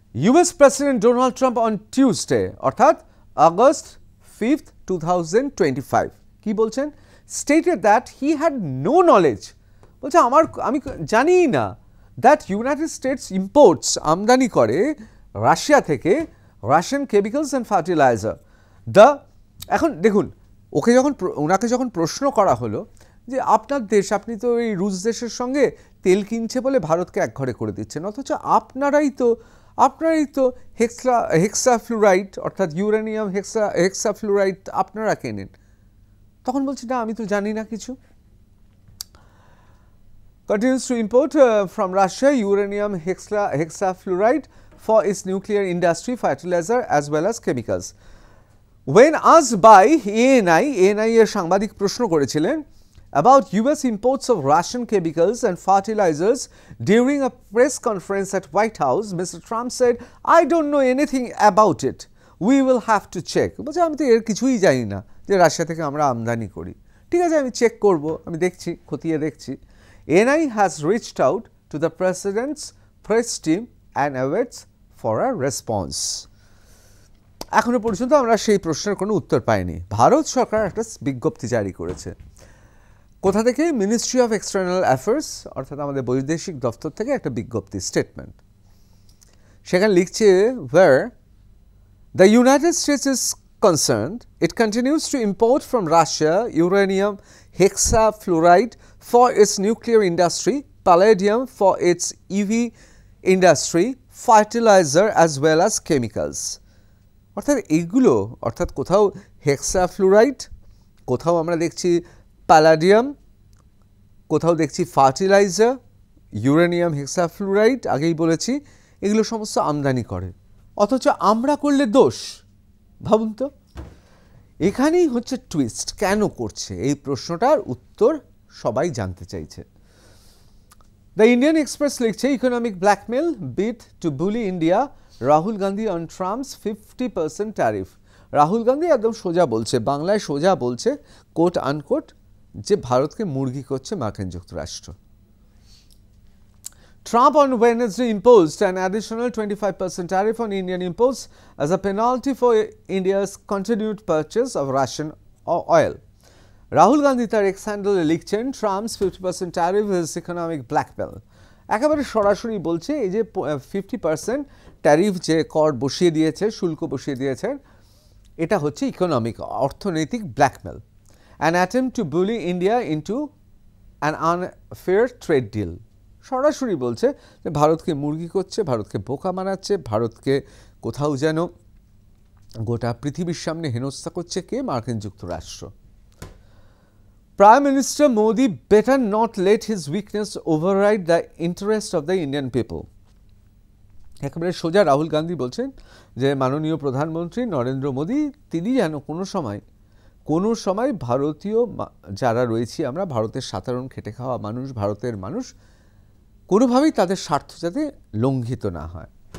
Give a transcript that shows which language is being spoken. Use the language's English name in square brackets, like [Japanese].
[English] US President Donald Trump on Tuesday [Bangla] অর্থাৎ [English] August 5th, 2025 [Bangla] কি বলছেন? [English] Stated that he had no knowledge, [Bangla] বলছে আমি জানিই না, [English] that United States imports [Bangla] আমদানি করে রাশিয়া থেকে [English] Russian chemicals and fertilizer. [Bangla] এখন দেখুন, ওনাকে যখন প্রশ্ন করা হলো যে আপনার দেশ, আপনি তো এই রুশ দেশের সঙ্গে তেল কিনছে বলে ভারতকে একঘরে করে দিচ্ছেন, অথচ আপনারাই তো হেক্সাফ্লুরাইড অর্থাৎ ইউরেনিয়াম হেক্সাফ্লুরাইড আপনারা কেনেন। তখন বলছি না, আমি তো জানি না কিছু। [English] Continues to import from Russia uranium hexafluoride for its nuclear industry, fertilizer as well as chemicals. When asked by ANI [Bangla] এর সাংবাদিক প্রশ্ন করেছিলেন [English] about US imports of Russian chemicals and fertilizers during a press conference at White House, Mr. Trump said, I don't know anything about it. We will have to check. [Bangla] বলছে আমি তো এর কিছুই জানি না যে রাশিয়া থেকে আমরা আমদানি করি। ঠিক আছে, আমি চেক করব, আমি দেখছি, খতিয়ে দেখছি। [English] ANI has reached out to the president's press team and awaits for a response. [Bangla] এখনো পর্যন্ত আমরা সেই প্রশ্নের কোনো উত্তর পাইনি। ভারত সরকার একটা বিজ্ঞপ্তি জারি করেছে। কোথা থেকে? মিনিস্ট্রি অফ এক্সটার্নাল অ্যাফেয়ার্স অর্থাৎ আমাদের বৈদেশিক দপ্তর থেকে একটা বিজ্ঞপ্তি, স্টেটমেন্ট। সেখানে লিখছে, [English] where the United States is concerned, it continues to import from Russia uranium hexafluoride for its nuclear industry, palladium for its EV industry, fertilizer as well as chemicals. [Bangla] অর্থাৎ এইগুলো, অর্থাৎ কোথাও হেক্সাফ্লুরাইড, কোথাও আমরা দেখছি প্যালাডিয়াম, কোথাও দেখছি ফার্টিলাইজার, ইউরেনিয়াম হেক্সাফ্লুরাইড, আগেই বলেছি, এগুলো সমস্ত আমদানি করে, অথচ আমরা করলে দোষ। ভাবুন তো, এখানেই হচ্ছে টুইস্ট। কেন করছে? এই প্রশ্নটার উত্তর সবাই জানতে চাইছে। দ্য ইন্ডিয়ান এক্সপ্রেস লিখছে, [English] Economic blackmail bid to bully India, Rahul Gandhi on Trump's 50% tariff. [Bangla] Rahul Gandhi একদম সোজা বলছে, বাংলায় সোজা বলছে, কোট আনকোট, যে ভারতকে মুরগি করছে মার্কিন যুক্তরাষ্ট্র। [English] Trump on Wednesday imposed an additional 25% tariff on Indian imports as a penalty for India's continued purchase of Russian oil. [Bangla] Rahul Gandhi তার এক্স হ্যান্ডেলে লিখছেন, [English] Trump's 50% tariff is economic blackmail. [Bangla] একেবারে সরাসরি বলছে, এই যে 50% ট্যারিফ যে কর বসিয়ে দিয়েছে, শুল্ক বসিয়ে দিয়েছেন, এটা হচ্ছে ইকোনমিক, অর্থনৈতিক blackmail. [English] an attempt to bully India into an unfair trade deal. [Bangla] সরাসরি বলছে যে ভারতকে মুরগি করছে, ভারতকে বোকা বানাচ্ছে, ভারতকে কোথাও যেন গোটা পৃথিবীর সামনে হেনস্থা করছে কে? মার্কিন যুক্তরাষ্ট্র। [English] Prime Minister Modi better not let his weakness override the interest of the Indian people. [Bangla] একেবারে সোজা রাহুল গান্ধী বলছেন যে মাননীয় প্রধানমন্ত্রী নরেন্দ্র মোদী তিনি যেন কোনো সময় ভারতীয় যারা রয়েছি আমরা, ভারতের সাধারণ খেটে খাওয়া মানুষ, ভারতের মানুষ, কোনোভাবেই তাদের স্বার্থ যাতে লঙ্ঘিত না হয়।